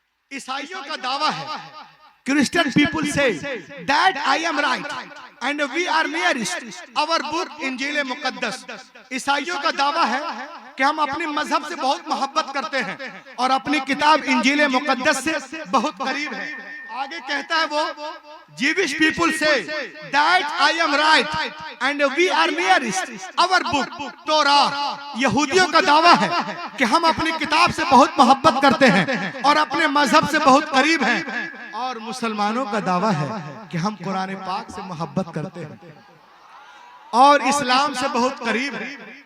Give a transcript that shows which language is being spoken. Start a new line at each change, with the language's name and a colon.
Hindi: ईसाइयों का दावा है,
English: Christian people say that I am right and we are nearest our book इंजील मुकद्दस।
Hindi: ईसाइयों का दावा है कि हम अपने मजहब से बहुत मोहब्बत करते हैं और अपनी किताब इंजील मुकद्दस से बहुत करीब है। आगे कहता है वो,
English: Jewish people say that I am right and we are nearest our book Torah.
Hindi: यहूदियों का दावा है कि हम अपनी किताब से बहुत मोहब्बत करते हैं और अपने मजहब से बहुत करीब हैं। और मुसलमानों का दावा है कि हम कुरान पाक से मोहब्बत करते हैं और इस्लाम से बहुत करीब हैं।